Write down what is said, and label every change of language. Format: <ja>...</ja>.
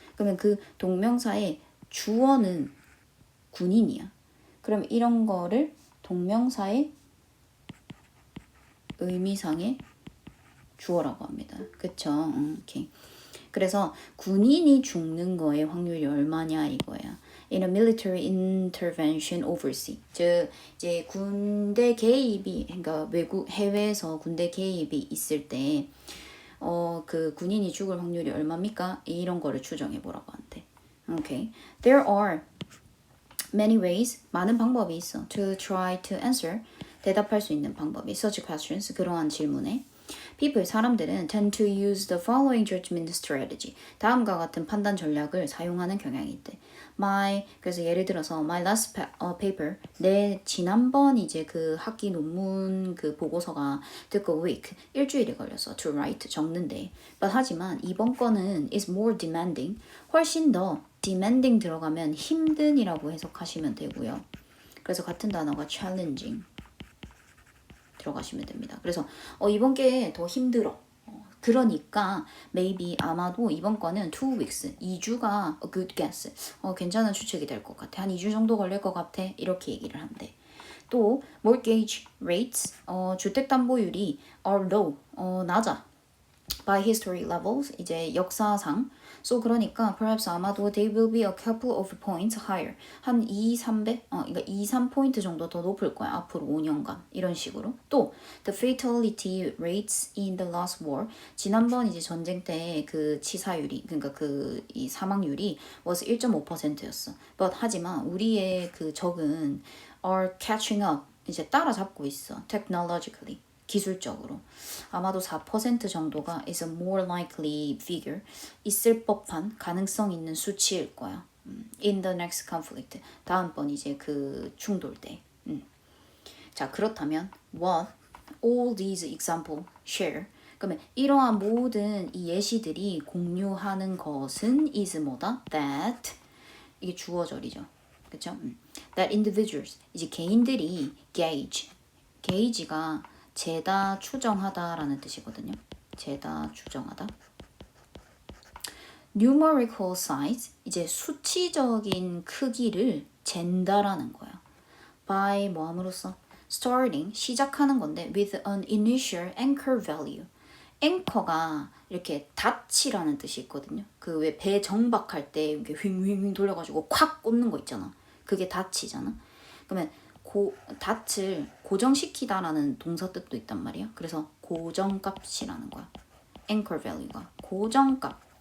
<ko>그러면 그 동명사의 주어는 군인이야. 그럼 이런 거를 동명사의 의미상의 주어라고 합니다. 그쵸? 오케이. 그래서 군인이 죽는 거의 확률이 얼마냐 이거야.</ko> <en>In a military intervention overseas.</en> <ko>즉 이제 군대 개입이, 그러니까 해외에서 군대 개입이 있을 때 그 군인이 죽을 확률이 얼마입니까? 이런 거를 추정해 보라고 한대.</ko> <en>Okay. There are many ways,</en> <ko>많은 방법이 있어.</ko> <en>To try to answer,</en> <ko>대답할 수 있는 방법이.</ko> <en>Such questions,</en> <ko>그러한 질문에.</ko> <en>People,</en> <ko>사람들은</ko> <en>tend to use the following judgment strategy.</en> <ko>다음과 같은 판단 전략을 사용하는 경향이 있대. 그래서 예를 들어서</ko> <en>my last paper,</en> <ko>내 지난번 이제 그 학기 논문 그 보고서가</ko> <en>took a week,</en> <ko>일주일이 걸렸어.</ko> <en>to write,</en> <ko>적는데. But 하지만 이번 거는</ko> <en>is more demanding,</en> <ko>훨씬 더 demanding 들어가면 힘든이라고 해석하시면 되고요. 그래서 같은 단어가 challenging 들어가시면 됩니다. 그래서 이번 게 더 힘들어. 그러니까 maybe 아마도 이번 거는</ko> <en>2 weeks,</en> <ko>2주가</ko> <en>a good guess.</en> <ko>괜찮은 추측이 될 것 같아. 한 2주 정도 걸릴 것 같아. 이렇게 얘기를 한대.</ko> <en>또 mortgage rates,</en> <ko>주택담보율이</ko> <en>are low,</en> <ko>낮아.</ko> <en>by history levels,</en> <ko>이제 역사상.</ko> <en>So</en> <ko>그러니까</ko> <en>perhaps</en> <ko>아마도</ko> <en>they will be a couple of points higher.</en> <ko>한 2-3배? 그러니까 2-3포인트 정도 더 높을 거야. 앞으로 5년간. 이런 식으로.</ko> <en>또 the fatality rates in the last war.</en> <ko>지난번 이제 전쟁 때 그 치사율이, 그러니까 이 사망률이 was 1.5%였어. But 하지만 우리의 그 적은</ko> <en>are catching up.</en> <ko>이제 따라잡고 있어.</ko> <en>technologically.</en> <ko>기술적으로. 아마도 4% 정도가</ko> <en>is a more likely figure.</en> <ko>있을 법한, 가능성 있는 수치일 거야.</ko> <en>In the next conflict.</en> <ko>다음번 이제 그 충돌 때. 자, 그렇다면</ko> <en>what all these example share.</en> <ko>그러면 이러한 모든 이 예시들이 공유하는 것은 is 뭐다? That. 이게 주어절이죠. 그쵸?</ko> <en>That individuals,</en> <ko>이제 개인들이 gauge가 재다 추정하다라는 뜻이거든요. 재다 추정하다.</ko> <en>numerical size,</en> <ko>이제 수치적인 크기를 잰다라는 거야.</ko> <en>by 뭐 함으로써 starting,</en> <ko>시작하는 건데</ko> <en>with an initial anchor value.</en> <ko>앵커가 이렇게 닻이라는 뜻이 있거든요. 그 왜 배 정박할 때 이렇게 휙휙휙 돌려가지고 콱 꽂는 거 있잖아. 그게 닻이잖아. 그러면 닻을 고정시키다라는 동사 뜻도 있단 말이야. 그래서 고정값이라는 거야. anchor value가 고정값.</ko>